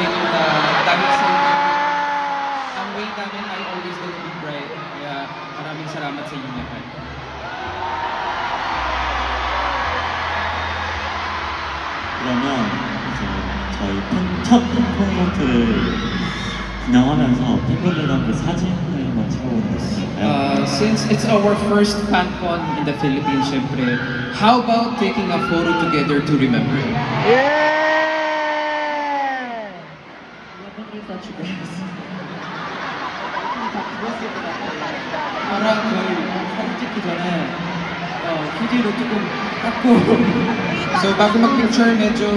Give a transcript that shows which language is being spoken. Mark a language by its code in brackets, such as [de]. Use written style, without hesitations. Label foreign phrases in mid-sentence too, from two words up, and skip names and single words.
[tl] inyo na dahil sa inyo ang way namin ay [en] always gonna be bright. [tl] Kaya maraming salamat sa inyo lahat. [ko] 그러면 이제 저희 첫 콘서트를 진행하면서 팬분들과 함께 사진을 한번 찍어보는 게 어떨까요? [en] Since it's our first FanCon in the Philippines, syempre, how about taking a photo together to remember? [ko] 저랑 저희 사진 찍기 전에 휴지로 조금 닦고 [tl] So bago mag-picture, medyo